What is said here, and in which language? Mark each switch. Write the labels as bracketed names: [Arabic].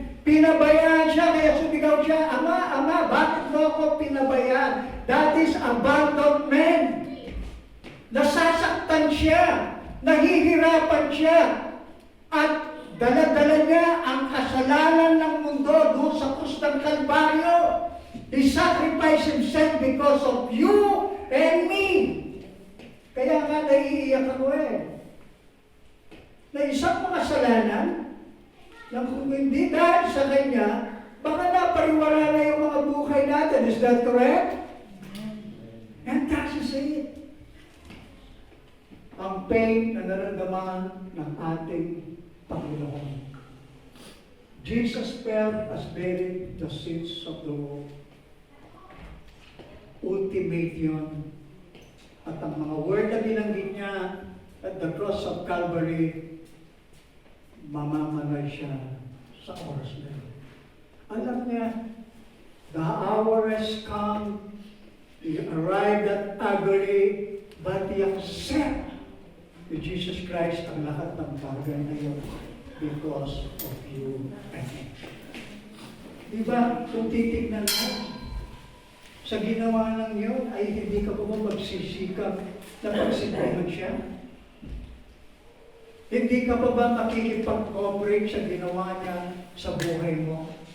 [Filipino] Pinabayaan siya, kaya sumigaw siya, Ama, Ama, bakit mo ako pinabayaan? [English] That is abandoned man. [Filipino] Nasasaktan siya, nahihirapan siya, at dala-dala niya ang kasalanan ng mundo doon sa krus ng Kalbaryo. [English] He sacrificed himself because of you and me. [Filipino] Kaya nga naiiyak ako na isang makasalanan na kung hindi dahil sa Kanya, baka napariwara na yung mga buhay natin. [English] Is that correct? And that's it. [Filipino] Ang pain na nararamdaman ng ating Panginoon. [English] Jesus felt as bearing the sins of the world. [Filipino] Ultimate yun. At ang mga word na binanggit niya [English] at the cross of Calvary, [Filipino] mamamalay siya sa oras na yun. Alam niya, [English] the hour has come, he arrived at agony, but he accepted to Jesus Christ [Filipino] ang lahat ng bagay na yun [English] because of you and me. [Filipino] Diba, kung titignan mo, sa ginawa ng yun, ay hindi ka pa magsisikap na pagsindihan siya? Hindi ka pa ba makikipag-cooperate sa ginawa niya sa buhay mo?